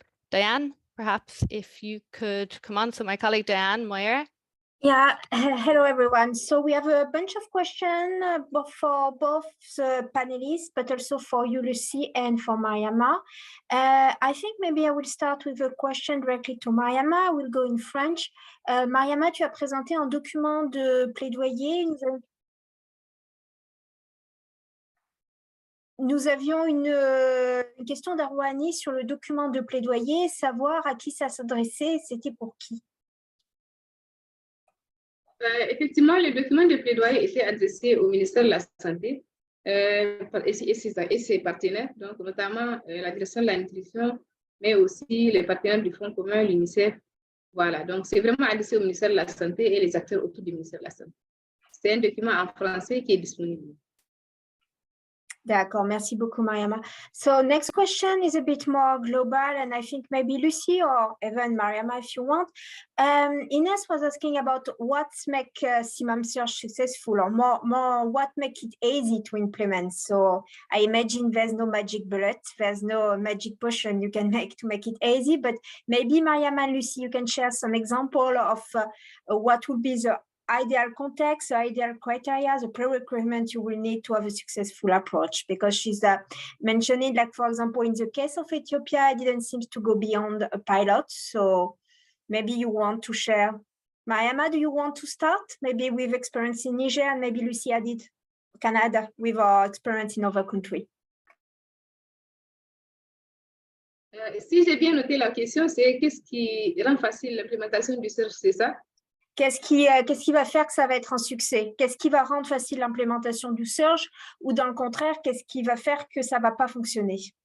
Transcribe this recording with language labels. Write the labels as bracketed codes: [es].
[en] Diane, perhaps if you could come on. So my colleague Diane Moyer. Yeah, hello everyone. So we have a bunch of questions for both the panelists, but also for you, Lucie, and for Mariama. I think maybe I will start with a question directly to Mariama. I will go in French. [fr] Mariama, tu as présenté un document de plaidoyer. Nous avions une question d'Arwani sur le document de plaidoyer, savoir à qui ça s'adressait, c'était pour qui? Effectivement, le document de plaidoyer était adressé au ministère de la Santé et ses partenaires, donc notamment la direction de la nutrition, mais aussi les partenaires du Fonds commun, l'UNICEF. Voilà, donc c'est vraiment adressé au ministère de la Santé et les acteurs autour du ministère de la Santé. C'est un document en français qui est disponible. D'accord, merci beaucoup, Mariama. [en] So next question is a bit more global, and I think maybe Lucie or even Mariama, if you want. Ines was asking about what makes CMAM Surge successful, or more what makes it easy to implement. So I imagine there's no magic bullet, there's no magic potion you can make to make it easy, but maybe Mariama and Lucie, you can share some example of what would be the ideal context, ideal criteria, the prerequirement you will need to have a successful approach, because she's mentioning, like, for example, in the case of Ethiopia, it didn't seem to go beyond a pilot. So maybe you want to share. Mariama, do you want to start? Maybe with experience in Niger, and maybe Lucy did Canada with our experience in other countries. [fr] Si j'ai bien noté la question, c'est qu'est-ce qui rend facile l'implémentation du surge, c'est ça? Qu'est-ce qui va faire que ça va être un succès? Qu'est-ce qui va rendre facile l'implémentation du surge? Ou dans le contraire, qu'est-ce qui va faire que ça ne va pas fonctionner?